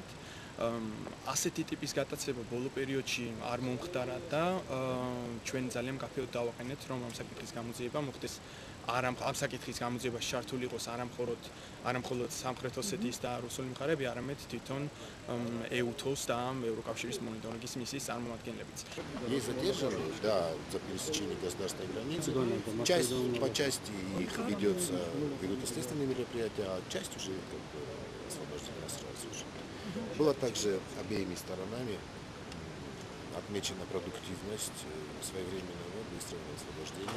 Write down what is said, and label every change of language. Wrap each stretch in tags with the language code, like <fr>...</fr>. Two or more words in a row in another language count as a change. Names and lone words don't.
<ka>ასეთი ტიპის გატაცება ბოლო პერიოდში არ მომხდარა და ჩვენ ძალიან მკაფიოდ დავაყენეთ, რომ ამ საკითხის გამოძიება მოხდეს ამ საკითხის გამოძიებაში ჩართული იყოს არა მხოლოდ სამხრეთ ოსეთის და რუსული მხარეები, арамед თვითონ EUTOS და Еврокავშირის მონიტორინგის მისიის წარმომადგენლებიც.</ka> <ru>Есть задержанные, да, за пересечение государственной границы. По части их ведутся следственные мероприятия, а часть уже как бы освобождена сразу же. Была также обеими сторонами отмечена продуктивность своевременного быстрого освобождения.</ru>